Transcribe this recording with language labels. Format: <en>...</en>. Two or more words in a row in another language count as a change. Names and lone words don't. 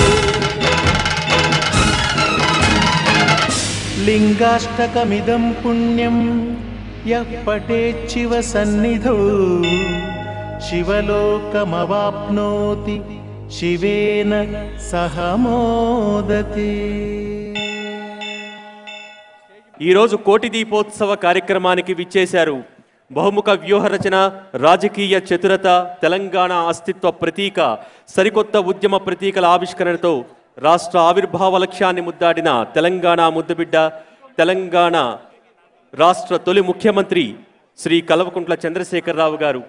<sa>लिङ्गाष्टकमिदं पुण्यं यः पठेच्छिव सन्निधौ शिवलोकमवाप्नोति शिवेन सह मोदते।</sa> <te>ఈరోజు కోటి దీపోత్సవ కార్యక్రమానికి విచ్చేశారు బహుముఖ వ్యూహ రచన, రాజకీయ చతురత, తెలంగాణ అస్తిత్వ ప్రతీక, సరికొత్త ఉద్యమ ప్రతీకల ఆవిష్కరణతో రాష్ట్ర ఆవిర్భావ లక్ష్యాన్ని ముద్దాడిన తెలంగాణ ముద్దుబిడ్డ, తెలంగాణ రాష్ట్ర తొలి ముఖ్యమంత్రి శ్రీ కల్వకుంట్ల చంద్రశేఖరరావు గారు.</te>